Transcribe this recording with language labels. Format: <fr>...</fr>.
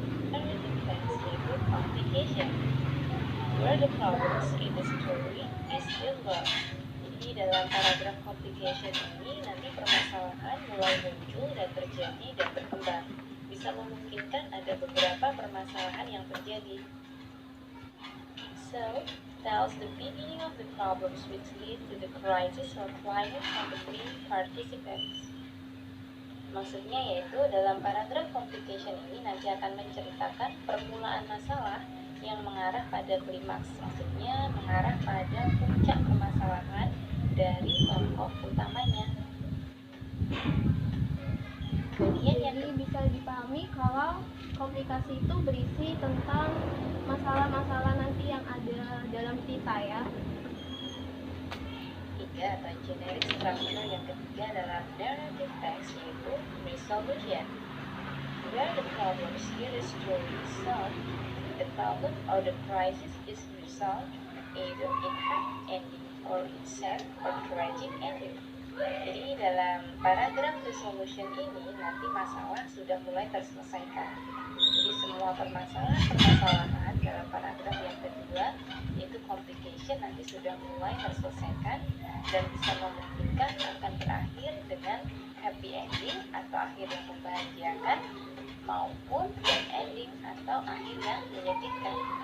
<en>narrative text yaitu complication, where the problems in the story is involved.</en> <id>Jadi dalam paragraf complication ini nanti permasalahan mulai muncul dan terjadi dan berkembang. Bisa memungkinkan ada beberapa permasalahan yang terjadi.</id> <en>So, tells the beginning of the problems which lead to the crisis or climax of the main participants.</en> <id>Maksudnya yaitu dalam paragraf complication ini nanti akan menceritakan permulaan masalah yang mengarah pada klimaks. Maksudnya mengarah pada puncak permasalahan dari tokoh utamanya. Kemudian yang Jadi bisa dipahami kalau komplikasi itu berisi tentang masalah-masalah nanti yang ada dalam cerita ya. ketiga atau generic structure yang ketiga dalam narrative text yaitu resolution.</id> <en>Where the problems in the story is solved, the problem or the crisis is resolved either in happy ending or in sad or tragic ending.</en> <id>Jadi dalam paragraf resolution ini nanti masalah sudah mulai terselesaikan. Jadi semua permasalahan dalam paragraf yang kedua yaitu complication nanti sudah mulai terselesaikan dan bisa memungkinkan akan berakhir dengan happy ending atau akhir yang membahagiakan maupun bad ending atau akhir yang menyedihkan.</id>